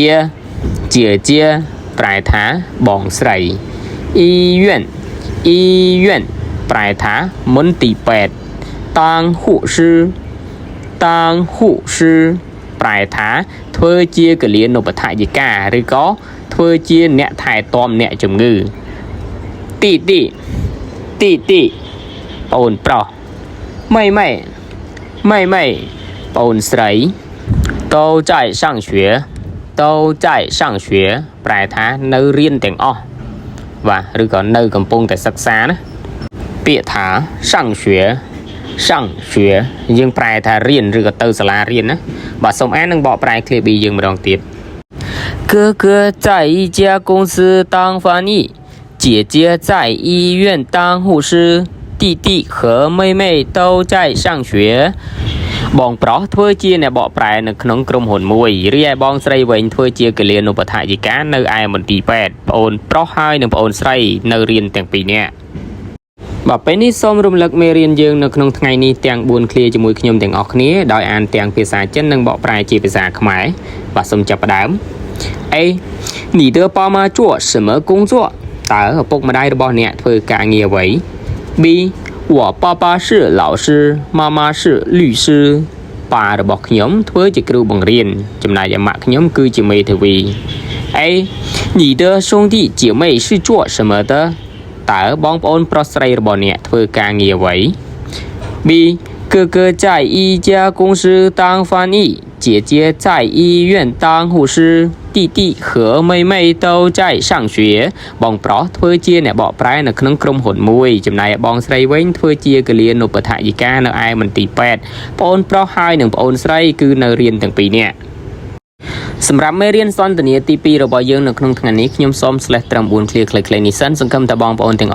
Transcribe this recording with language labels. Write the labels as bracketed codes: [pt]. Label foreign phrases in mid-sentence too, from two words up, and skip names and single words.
[km] ប្រែថាបងស្រីអ៊ីយួនប្រែថាមន្ទីរពេទ្យតាំងហ៊ូស៊ឺប្រែថាធ្វើជាគលានុបដ្ឋាយិកាឬក៏ធ្វើជាអ្នកថែទាំអ្នកជំងឺទី បងអូនប្រុសម៉ៃបងអូនស្រី [zh] 都在上学 [km] ប្រែថានៅរៀនទាំងអស់បាទឬក៏នៅកំពុងតែសិក្សាណាពាក្យថា上学 យើងប្រែថារៀនឬក៏ទៅសាលារៀនណាបាទសូមអាននិងបកប្រែ clear B យើងម្ដងទៀត [zh] 哥哥在一家公司当翻译姐姐在医院当护士弟弟和妹妹都在上学 [km] បងប្រុសធ្វើជាអ្នកប កប្រែនៅក្នុងក្រុមហ៊ុនមួយរីឯបងស្រីវិញធ្វើជាគលានុបដ្ឋាយិកានៅឯមន្ទីរពេទ្យប្អូនប្រុសហើយនិងប្អូនស្រីនៅរៀនទាំងពីរនាក់បាទពេល នេះសូមរំលឹកមេរៀនយើងនៅក្នុងថ្ងៃនេះទាំង4 clear ជាមួយខ្ញុំទាំងអស់គ្នាដោយអានទាំងភាសាចិននិងបកប្រែជាភា សាខ្មែរបាទសូមចាប់ផ្ដើម A [zh] 你的爸妈做什么工作 [km] តើឪពុកម្ដាយរបស់អ្នកធ្វើការ ងារអ្វី B [zh] 我爸爸是老师妈妈是律师 [km] ប៉ារបស់ខ្ញុំធ្វើជាគ្រូបង្រៀនចំណែកឯម៉ាក់ខ្ញុំគឺជាមេធាវី A [zh] 你的兄弟姐妹是做什么的 [km] តើបងប្អូនប្រុសស្រីរបស់អ្នកធ្វើការងារអ្វី B [zh] 哥哥在一家公司当翻译，姐姐在医院当护士，弟弟和妹妹都在上学。 [km] បងប្រុសធ្វើជាអ្នកបកប្រែនៅក្នុងក្រុមហ៊ុនមួយចំណែកបងស្រីវិញធ្វើជាកលៀនឧបថយិកានៅឯមន្ទីរពេទ្យប្អូនប្រុសហើយនិងប្អូនស្រីគឺនៅរៀ នទាំងពីរនាក់សម្រាប់មេរៀនសន្ទនាទី2របស់យើងនៅក្នុងថ្ងៃនេះខ្ញុំសូមស្លេះត្រឹម4ឃ្លាខ្លីៗនេះសិនសង្ឃឹមថាបងប្អូនទាំងអ